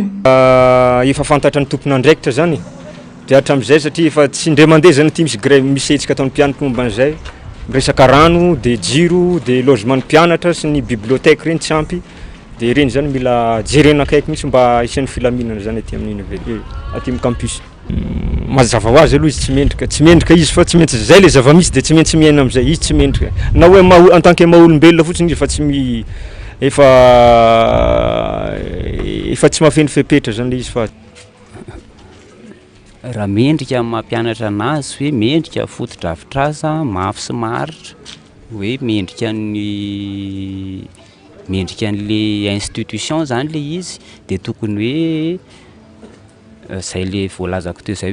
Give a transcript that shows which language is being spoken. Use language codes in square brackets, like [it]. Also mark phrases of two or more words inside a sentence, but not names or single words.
[mg] Efa fantatra ny tompon'andraikitra zany dia hatramin'izay satria efa tsy indray mandeha zany ity misy grève misy hetsika ataon'ny mpianatra momba an'izay, resaka rano dia jiro dia logement mpianatra sy ny bibliotèque reny tsy ampy, dia reny zany mila jerena akaiky mihitsy mba isan'ny filaminana zany aty amin'ny aty amin'ny campus. Mazava ho azy aloha izy tsy mendrika izy fa tsy maintsy zay le zava-misy dia tsy maintsy miaina amin'izay izy tsy mendrika na hoe [fr] en tant que [mg] maha-olombelona fotsiny izy fa tsy efa tsy mahafeno fepetra zany le izy fa raha mendrika mampianatra anazy hoe mendrika fototra-avitrasa mafy sy maharitra, hoe mendrika an'le institution zany le izy, dia tokony hoe zay le voalazako teo zay